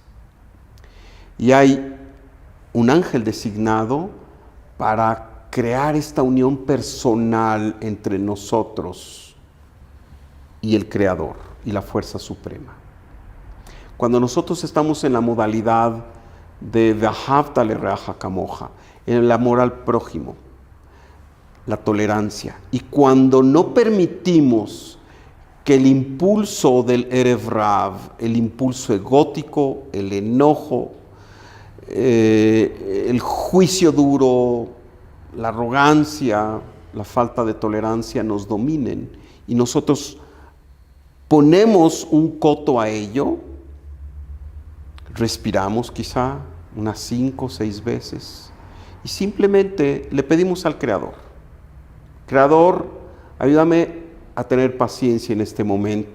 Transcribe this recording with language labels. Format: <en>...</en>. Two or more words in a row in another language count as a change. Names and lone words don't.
<es>Y hay un ángel designado para crear esta unión personal entre nosotros y el Creador y la fuerza suprema. Cuando nosotros estamos en la modalidad de</es> <he>ואהבת לרעך כמוך,</he> <es>en el amor al prójimo, la tolerancia, y cuando no permitimos que el impulso del</es> <he>ערב רב,</he> <es>el impulso egótico, el enojo, el juicio duro, la arrogancia, la falta de tolerancia nos dominen, y nosotros ponemos un coto a ello, respiramos quizá unas 5 o 6 veces y simplemente le pedimos al Creador: Creador, ayúdame a tener paciencia en este momento.</es>